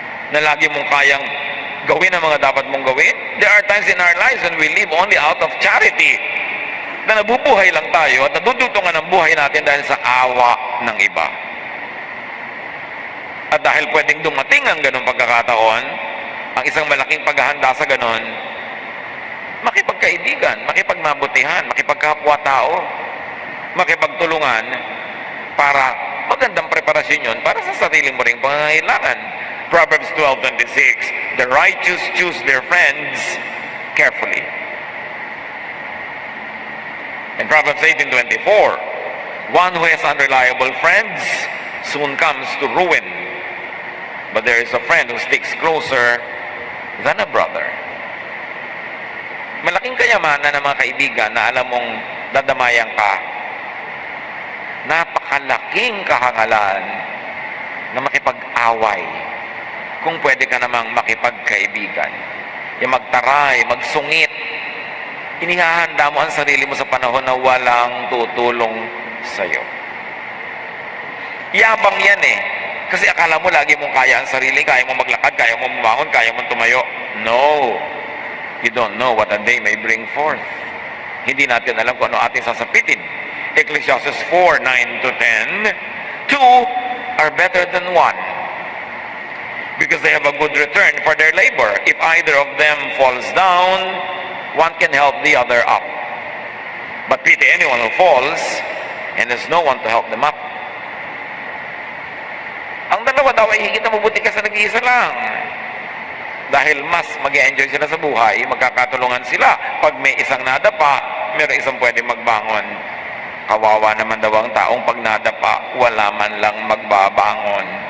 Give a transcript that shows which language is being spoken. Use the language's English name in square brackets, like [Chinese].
[Filipino] Na lagi mong kayang gawin ang mga dapat mong gawin? [English] There are times in our lives when we live only out of charity. [Filipino] Na nabubuhay lang tayo at nadudutungan ang buhay natin dahil sa awa ng iba. At dahil pwedeng dumating ang ganong pagkakataon, ang isang malaking paghahanda sa ganon, makipagkaibigan, makipagmabutihan, makipagkapwa-tao, makipagtulungan para magandang preparasyon yun para sa sarili mo ring pangangailangan. [English] Proverbs 12:26, the righteous choose their friends carefully. In Proverbs 18:24, one who has unreliable friends soon comes to ruin. But there is a friend who sticks closer than a brother. [Filipino] Malaking kayamanan ng mga kaibigan na alam mong dadamayan ka. Napakalaking kahangalan na makipag-away kung pwede ka namang makipagkaibigan. Yung magtaray, magsungit. Inihahanda mo ang sarili mo sa panahon na walang tutulong sa'yo. Yabang yan Kasi akala mo lagi mong kaya ang sarili, kaya mo maglakad, kaya mo bumangon, kaya mo tumayo. [English] No. You don't know what a day may bring forth. [Filipino] Hindi natin alam kung ano ating sasapitin. [English] Ecclesiastes 4:9-10, two are better than one, because they have a good return for their labor. If either of them falls down, one can help the other up. But pity anyone who falls, and there's no one to help them up. [Filipino] Ang dalawa daw ay higit na mabuti ka sa nag-iisa lang. Dahil mas mag-enjoy sila sa buhay, magkakatulungan sila. Pag may isang nadapa, mayroong isang pwede magbangon. Kawawa naman daw ang taong pag nadapa, wala man lang magbabangon.